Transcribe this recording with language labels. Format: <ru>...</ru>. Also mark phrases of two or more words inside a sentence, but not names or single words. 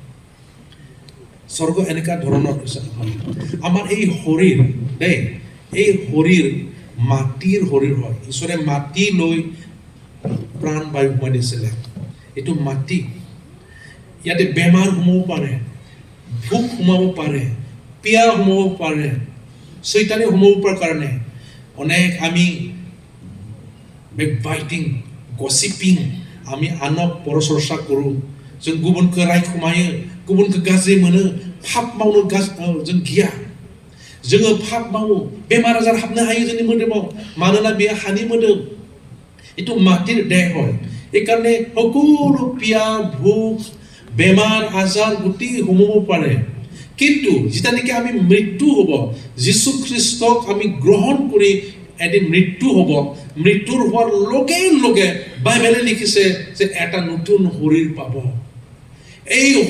<as>স্বৰ্গ এনেকুৱা ধৰণৰ হয় আমাৰ এই শৰীৰ দেই এই শৰীৰ মাটিৰ শৰীৰ হয় ঈশ্বৰে মাটি লৈ প্ৰাণ বায়ু সোমাই দিছিলে এইটো মাটি ইয়াতে বেমাৰ সোমাব পাৰে ভোক সোমাব পাৰে পিয়াহ সোমাব পাৰে শয়তানে সোমাব পৰা কাৰণে অনেক আমি</as> <en>backbiting gossiping</en> <as>আমি আনক পৰচৰ্চা কৰোঁ</as> <brx>जों गुबुनखौ रायखुमायो गुबुनखौ गाज्रि मोनो पाप मावनो जों गिया जोङो पाप मावो बेमार आजार हाबनो हायो जोंनि मोदोमाव मानोना बेयो हानि मोदोम</brx> <as>এইটো মাটিৰ দেহ হয় এইকাৰণে সকলো পিয়া ভোক বেমাৰ আজাৰ গোটেই সোমাব পাৰে কিন্তু যেতিয়া নেকি আমি মৃত্যু হ'ব যীশু খ্ৰীষ্টক আমি গ্ৰহণ কৰি এদিন মৃত্যু হ'ব মৃত্যুৰ হোৱাৰ লগে লগে বাইবেলে লিখিছে যে এটা নতুন শৰীৰ পাব এই</as>